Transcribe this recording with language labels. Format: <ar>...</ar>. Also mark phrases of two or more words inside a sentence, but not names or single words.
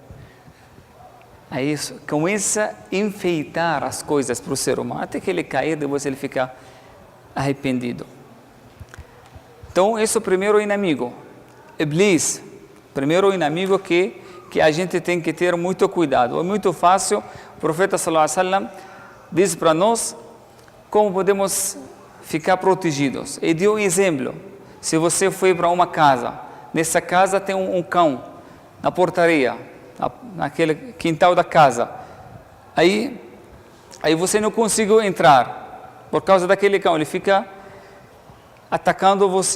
<pt>Aí começa a enfeitar as coisas para o ser humano, até que ele cair, depois ele fica arrependido. Então, esse é o primeiro inimigo. Iblis, primeiro inimigo que a gente tem que ter muito cuidado. É muito fácil, o profeta</pt> <ar>صلى الله عليه وسلم</ar> <pt>diz para nós como podemos ficar protegidos. E deu um exemplo. Se você foi para uma casa, nessa casa tem um cão na portaria, naquele quintal da casa. Aí você não conseguiu entrar por causa daquele cão, ele fica atacando você.</pt>